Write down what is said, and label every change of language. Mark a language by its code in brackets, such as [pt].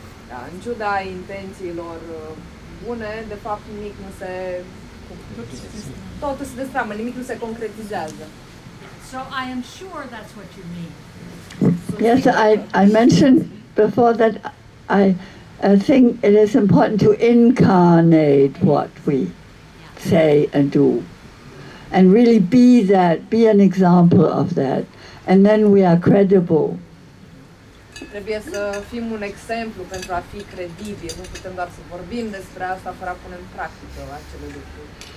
[ro] da, în ciuda intențiilor bune, de fapt nimic nu se... Totul se destramă, nimic nu se concretizează. [en] So I am sure that's what you mean. yes, I mentioned before that I think it is important to incarnate what we say and do, and really be an example of that, and then we are credible. [ro] Trebuie să fim un exemplu pentru a fi credibili. Nu putem doar să vorbim despre asta fără a pune în practică acele lucruri.